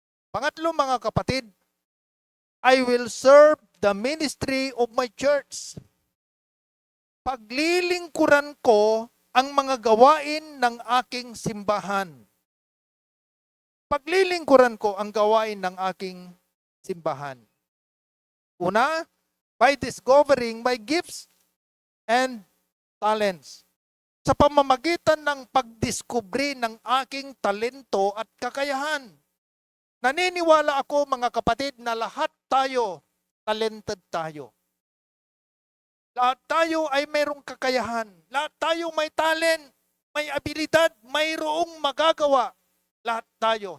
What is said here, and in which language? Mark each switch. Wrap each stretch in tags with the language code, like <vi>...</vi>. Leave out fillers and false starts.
<tl>Pangatlo, mga kapatid,</tl> <en>I will serve the ministry of my church.</en> <tl>Paglilingkuran ko ang mga gawain ng aking simbahan. Paglilingkuran ko ang gawain ng aking simbahan. Una,</tl> <en>by discovering my gifts and talents.</en> <tl>Sa pamamagitan ng pagdiskubre ng aking talento at kakayahan. Naniniwala ako, mga kapatid, na lahat tayo, talented tayo. Lahat tayo ay mayroong kakayahan. Lahat tayo may talent, may abilidad, mayroong magagawa. Lahat tayo.</tl>